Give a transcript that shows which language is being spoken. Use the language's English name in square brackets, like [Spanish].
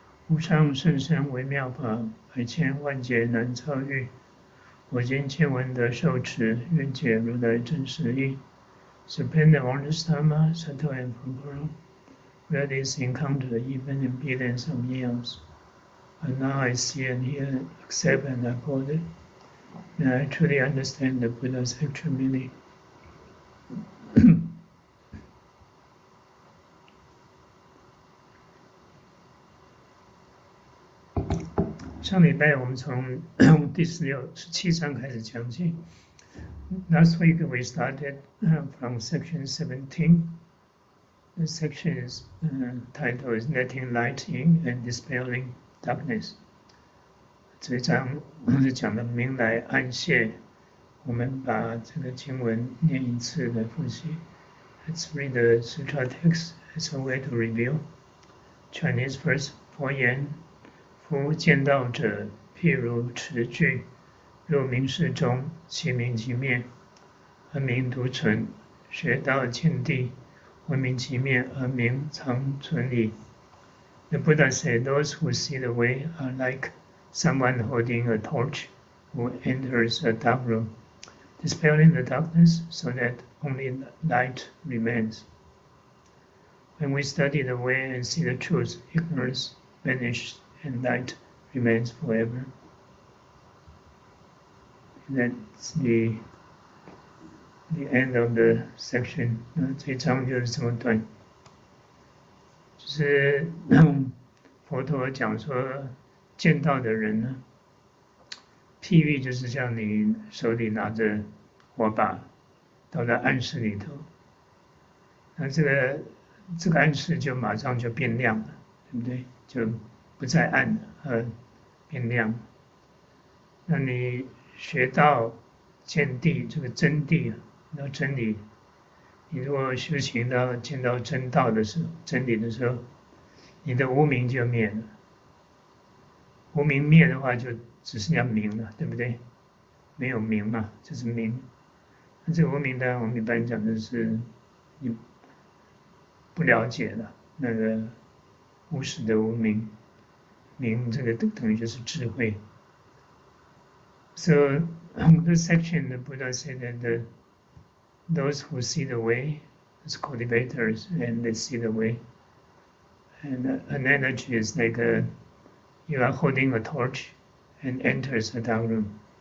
[Chinese] 无上甚深微妙法，百千万劫难遭遇。我今见闻得受持，愿解如来真实义。 [English] Supreme and wondrous Dharma, subtle and profound, where this encounter even in billions of years. And now I see and hear, accept and uphold it. May I truly understand the Buddha's actual meaning. [Chinese] 上礼拜我们从第17章开始讲起。 [English] Last week we started from section 17. The section is title is letting light in and dispelling darkness. [Chinese] 这一章是讲的明来暗谢。我们把这个经文念一次来复习。 [English] Let's read the Sutra text as a way to review. Chinese first [Chinese] 佛言：夫见道者，譬如持炬，入明室中，其明即灭，而明独存；学道见地，闻明即灭，而明常存矣。 [English] The Buddha said, "Those who see the way are like someone holding a torch who enters a dark room, dispelling the darkness so that only light remains. When we study the way and see the truth, ignorance vanishes and light remains forever." That's the end of the section. [Chinese] 这一章就是这么短，就是佛陀讲说，见道的人呢，譬喻就是像你手里拿着火把，到了暗室里头，那这个暗室就马上就变亮了，对不对？就不再暗了，变亮。那你学到见地，这个真谛，到真理，你如果修行到见到真道的时候，真理的时候，你的无明就灭了。无明灭的话，就只剩下明了，对不对？没有明嘛，就是明。那这个无明呢，我们一般讲的是你不了解了，那个无始的无明，明这个等于就是智慧。 [English] So this section, the Buddha said that those who see the way as cultivators, and they see the way. And an analogy is like you are holding a torch and enters a dark room.